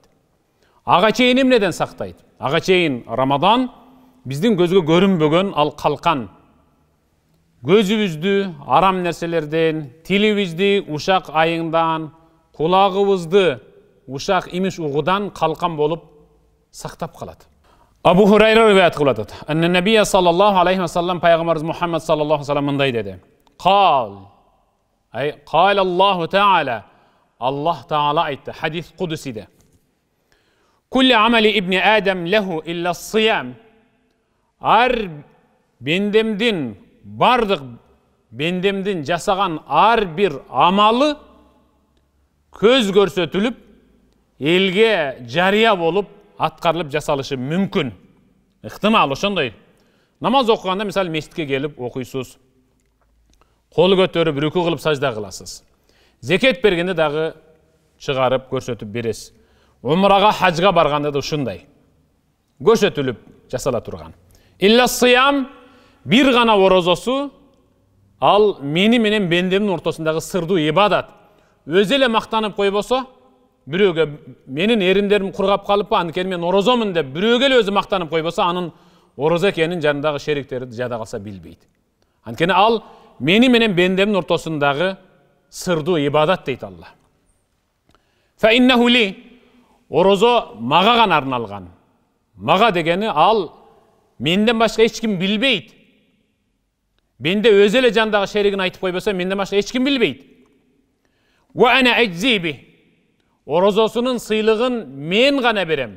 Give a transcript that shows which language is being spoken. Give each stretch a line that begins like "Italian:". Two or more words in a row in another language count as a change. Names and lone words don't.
Kyrgyz: Ага чейин эмнеден сактайт? Ага чейин Рамадан биздин көзгө көрүнбөгөн ал калкан. Көзүбүздү арам нерселерден, тилибизди ушак айыңдан, кулагыбызды ушак имиш угудан калкан болуп сактап калат. Абу Хурайра риваят кылып атат.
Arabic: أن النبي صلى الله عليه وسلم
Kyrgyz: пайгамбарыбыз Мухаммад
Arabic: صلى الله عليه وسلم
Kyrgyz: мындай деди.
Arabic: قال الله تعالى,
Kyrgyz: Аллах Таала айтты, хадис кудусиде.
Arabic: كل عمل ابن آدم له إلا الصيام.
Kyrgyz: Ар бендемдин, бардык бендемдин жасаган ар бир амалы көз көрсөтүлүп, элге жарыя болуп, аткарылып жасалышы мүмкүн. Ыктымал ошондой. Намаз окуганда мисалы мешитке келип окуйсуз. Кол көтөрүп рүкү кылып сажда кыласыз. Зекет бергенде дагы чыгарып көрсөтүп бересиз. Умрага, хажга барганда да ушундай. Көрсөтүлүп жасала турган.
Arabic: إلا الصيام,
Kyrgyz: бир гана орозосу ал мени менен бендемдин ортосундагы сырдуу ибадат. Өзү эле мактанып койбосо, бирөөгө менин эримдерим кургап калыппы, анткени мен орозомун деп бирөөгө эле өзү мактанып койбосо, анын орозо экенин жанындагы шериктери жада калса билбейт. Анткени ал мени менен бендемдин ортосундагы сырдуу ибадат дейт Алла.
Arabic: فإنه لي,
Kyrgyz: орозо мага гана арналган. Мага дегени ал менден башка эч ким билбейт. Менде өзү эле жандагы шеригин айтып койбосо, менден башка эч ким билбейт.
Arabic: وأنا أجزي به.
Kyrgyz: Орозосунун сыйлыгын мен гана берем.